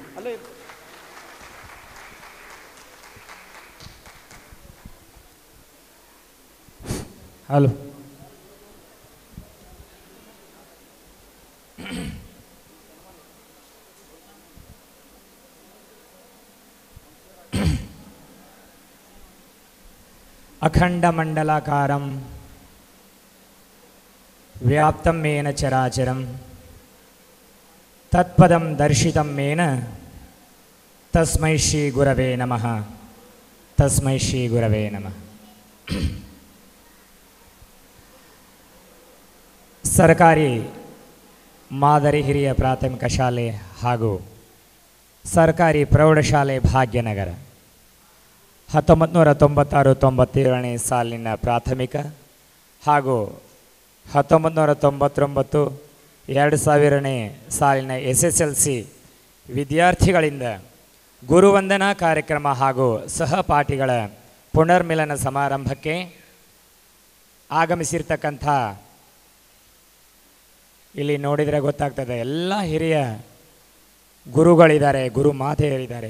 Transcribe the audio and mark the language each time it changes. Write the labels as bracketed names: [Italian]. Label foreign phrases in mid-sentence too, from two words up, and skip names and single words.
[Sanskrit] ಹಲೋ. ಅಖಂಡಮಂಡಲಾಕಾರಂ ವ್ಯಾಪ್ತಂ ಮೇನ ಚರಾಚರಂ ತತ್ಪದಂ ದರ್ಶಿತಂ ಮೇನ ತಸ್ಮೈ ಶ್ರೀ ಗುರವೇ ನಮಃ. ತಸ್ಮೈ ಶ್ರೀ ಗುರವೇ ನಮಃ. [Kannada] ಸರ್ಕಾರಿ ಮಾದರಿ ಹಿರಿಯ ಪ್ರಾಥಮಿಕ ಶಾಲೆ ಹಾಗೂ ಸರ್ಕಾರಿ ಪ್ರೌಢಶಾಲೆ ಭಾಗ್ಯನಗರ 1996-97ನೇ ಸಾಲಿನ ಪ್ರಾಥಮಿಕ ಹಾಗೂ 1999-2000ನೇ ಸಾಲಿನ SSLC ವಿದ್ಯಾರ್ಥಿಗಳಿಂದ ಗುರುವಂದನಾ ಕಾರ್ಯಕ್ರಮ ಹಾಗೂ ಸಹಪಾಠಿಗಳ ಪುನರ್ಮಿಲನ ಸಮಾರಂಭಕ್ಕೆ ಆಗಮಿಸಿರ್ತಕ್ಕಂಥ, ಇಲ್ಲಿ ನೋಡಿದರೆ ಗೊತ್ತಾಗ್ತದೆ ಎಲ್ಲ ಹಿರಿಯ ಗುರುಗಳಿದ್ದಾರೆ, ಗುರು ಮಾತೆಯರಿದ್ದಾರೆ.